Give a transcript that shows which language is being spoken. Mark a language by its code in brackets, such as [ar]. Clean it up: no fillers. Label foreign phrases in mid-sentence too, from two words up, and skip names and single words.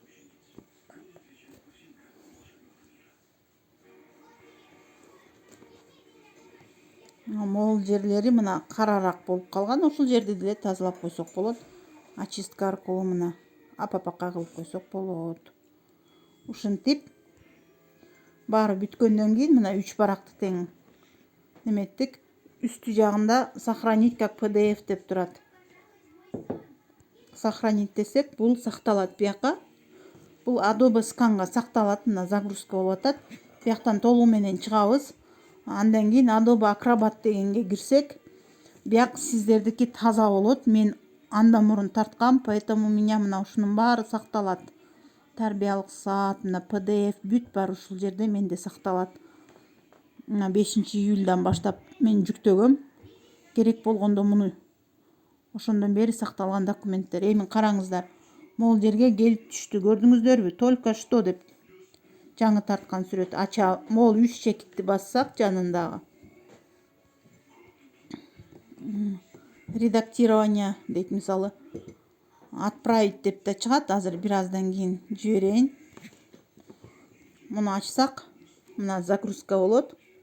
[ky] Могул жерлери мына карараак болуп калган. Ошол жерди деле тазалап койсок болот. Очистка аркылуу мына апапакка кылып койсок болот. Ушинтип баары бүткөндөн кийин мына 3 баракты тең неметтик. Үстү жагында [ru] сохранить как [ky] PDF деп турат. Сохранить десек, бул сакталат бияка. Бул Adobe Scan'га сакталат. Мына загрузка болуп атат. Бияктан толугу менен чыгабыз. Андан кийин Adobe Acrobat дегенге кирсек, бияк сиздердики таза болот. Мен андан мурун тарткам, [ru] поэтому меня [ky] мына ушунун баары сакталат. Тарбиялык саат, мына PDF бүт баары ушул жерде менде сакталат. Мына 5-июльдан баштап мен жүктөгөм. Керек болгондо муну ошондон бери сакталган документтер. Эми караңыздар. Могул жерге келип түштү. Көрдүңүздөрбү? [ru] Только что [ky] деп жаңы тарткан сүрөт. Могул 3 чекитти бассак жанындагы. Редактирование дейт, мисалы. Отправить деп да чыгат. Азыр бир аздан кийин жиберейин. Муну ачсак, мына загрузка болот.